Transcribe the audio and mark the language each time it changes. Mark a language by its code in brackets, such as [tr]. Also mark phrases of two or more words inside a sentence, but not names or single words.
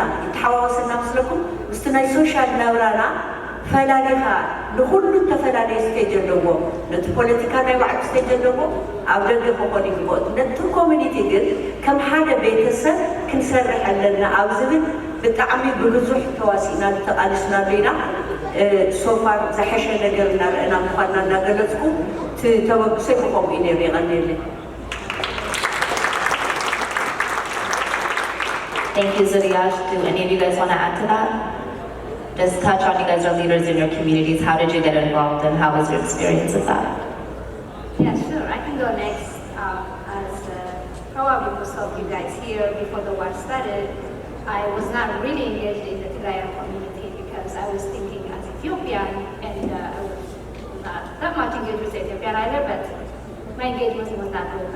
[ti] ይተሓዋወሰና ምስለኩም ምስቲ ናይ ሶሻል ናብራና ፈላሊኻ ንኩሉ ተፈላለየ ስቴጅ ኣለዎ ነቲ ፖለቲካ ናይ ባዕሉ ስቴጅ ኣለዎ ኣብ ደገ ክኾን ይግብኦት ነቲ ኮሚኒቲ ግን ከም ሓደ ቤተሰብ ክንሰርሕ ኣለና ኣብ ዝብል ብጣዕሚ ብብዙሕ ተዋሲእና ተቃሊስናሉ ኢና ሶፋር ዝሓሸ ነገር እናርአና ምኳንና እናገለፅኩ ተበግሶ ይምኸምኡ እዩ ነይሩ ይቐኒየለን [en] Thank you, Zuriyash. Do any of you guys want to add to that? Just touch on, you guys are leaders in your communities. How did you get involved and how was your experience with that? Yeah, sure. I can go next. As probably most of you guys here, before the war started, I was not really engaged in the Tigrayan community because I was thinking as Ethiopian and I was not that much engaged with Ethiopian either, but my engagement was not good.